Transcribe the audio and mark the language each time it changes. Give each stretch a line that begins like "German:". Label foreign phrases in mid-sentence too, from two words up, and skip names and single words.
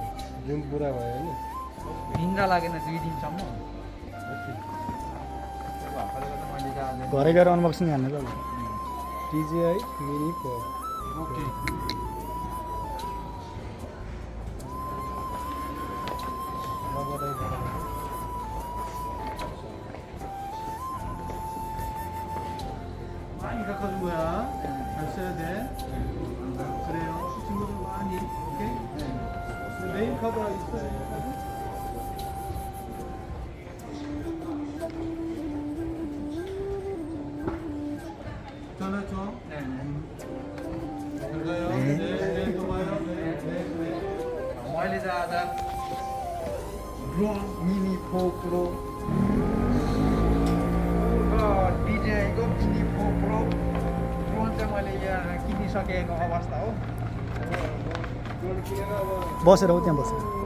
Nepali: जुन पुरा भयो होइन, निन्द्रा लागेन 2 दिनसम्म। घरै गएर अनबक्सिङ हान्नु ल। DJI मिनी 4। ओके
Korean: 많이 가까운 거야. 잘 써야 돼. 그래요. 친구들 많이. 오케이? 메인 카드가 있어요. 전화 줘. 네. 들어가요. 네, 또 봐요. 네.
Nepali: मैले चाहिँ आज ड्रोन मिनी 4 प्रो DJI-को मिनी 4 प्रो ड्रोन चाहिँ मैले यहाँ किनिसकेको अवस्था हो। बसेर हो त्यहाँ बसेर।